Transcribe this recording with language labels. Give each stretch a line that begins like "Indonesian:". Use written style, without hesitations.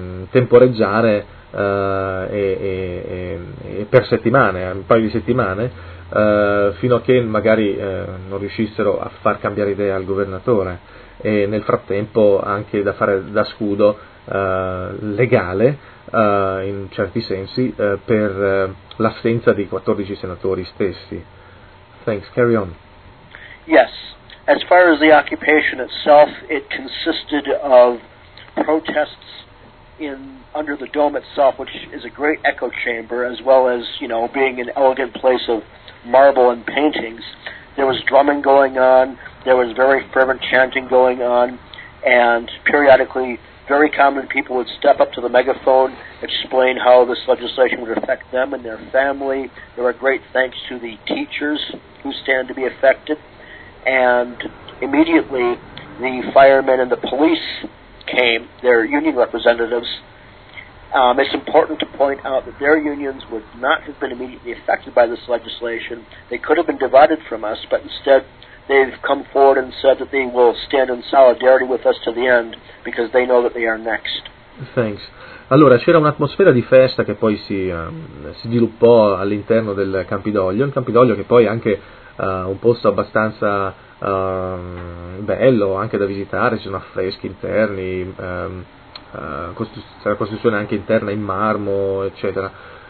Italian: temporeggiare per settimane, un paio di settimane, fino a che magari non riuscissero a far cambiare idea al governatore, e nel frattempo anche da fare da scudo legale, in certi sensi, per l'assenza dei 14 senatori stessi.
English: Thanks, carry on. Yes, as far as the occupation itself, it consisted of protests under the dome itself, which is a great echo chamber, as well as, you know, being an elegant place of marble and paintings. There was drumming going on, there was very fervent chanting going on, and periodically very common people would step up to the megaphone, explain how this legislation would affect them and their family. There were great thanks to the teachers who stand to be affected, and immediately the firemen and the police came, their union representatives. It's important to point out that their unions would not have been immediately affected by this legislation. They could have been divided from us, but instead they've come forward and said that they will stand in solidarity with us to the end because they know that they are next. Thanks.
Italian: Allora, c'era un'atmosfera di festa che poi si sviluppò all'interno del Campidoglio, un Campidoglio che poi è anche un posto abbastanza bello anche da visitare, ci sono affreschi interni, c'è la costruzione anche interna in marmo, eccetera.